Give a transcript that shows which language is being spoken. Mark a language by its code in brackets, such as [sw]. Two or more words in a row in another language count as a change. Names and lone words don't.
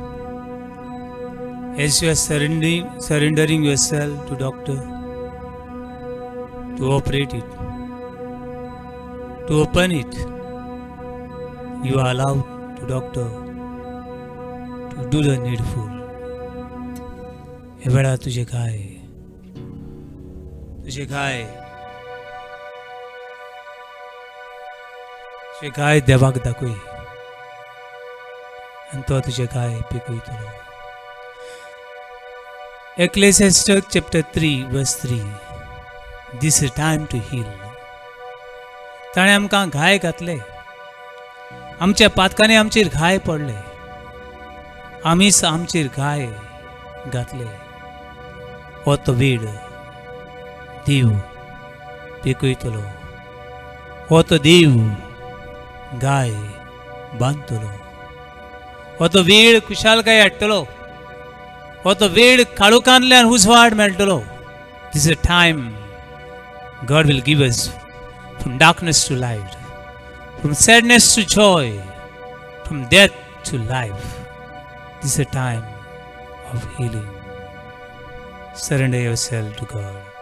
[en] As you are surrendering yourself to doctor to operate it, to open it, you are allowed to doctor to do the needful. [kok] हे वेळा तुझे काय देवाक दाखय आणि तो तुझे काय पिकयतलो. [en] Ecclesiastes chapter 3 verse 3. This is time to heal. [kok] ताणें आमकां घाय घातले, आमच्या पातकांनी आमचेर घाय पडले, आमीच आमचेर घाय घातले. हो तो वेळ देव पिकयतलो. हो तो देव गाय बांदतलो. हो तो वेळ खुशालकाय हाडटलो. हो तो वेळ काळोखांतल्यान उजवाड मेळटलो. [en] This is a time God will give us from darkness to light, from sadness to joy, from death to life. This is a time of healing. Surrender yourself to God.